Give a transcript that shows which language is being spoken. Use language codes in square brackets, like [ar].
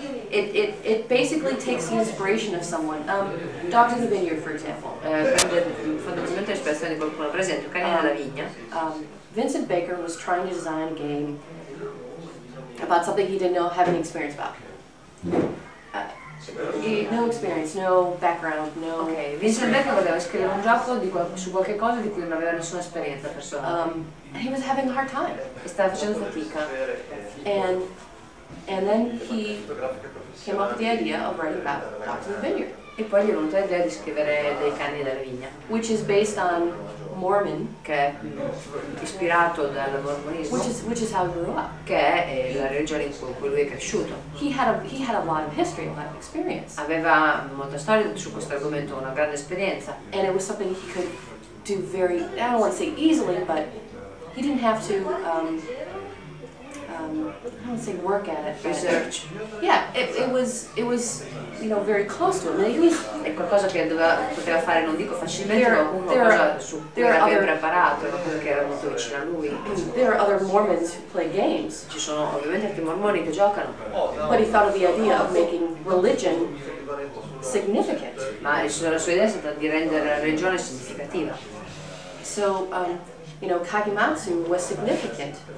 [en] It basically takes the inspiration of someone. Dogs in the Vineyard, for example. [it] Prende fondamentalmente l'ispirazione di qualcuno, per esempio, Cani nella vigna. [en] Vincent Baker was trying to design a game about something he didn't have any experience about. No experience, no background, no. [it] Ok, Vincent Becker voleva scrivere un gioco su qualche cosa di cui non aveva nessuna esperienza personale. [en] And he was having a hard time. [it] E stava facendo fatica. [en] And then he came up with the idea of writing about Dogs in the Vineyard, [it] E poi gli è venuta l'idea di scrivere dei cani della vigna, [en] which is based on Mormon, [it] che è ispirato dal mormonismo, [en] which is how he grew up. [it] che è la religione in cui lui è cresciuto. [en] He had a lot of history, a lot of experience, [it] Aveva molta storia su questo argomento, una grande esperienza. [en] and it was something he could do very, I don't want to say easily, but he didn't have to, I don't want to say work at it, but Research. yeah, it was, you know, very close to him. And he was, [it] È qualcosa che poteva fare, non dico facilmente, ma [en] There are- [it] qualcosa su cui [en] there are [it] era ben [en] other- [it] preparato, una cosa che era molto vicina a lui. [en] there are other Mormons who play games, [it] Ci sono ovviamente altri mormoni che giocano, [en] but he thought of the idea of making religion significant. [it] ma la sua idea è stata di rendere la religione significativa. [en] So, you know, Kagematsu was significant.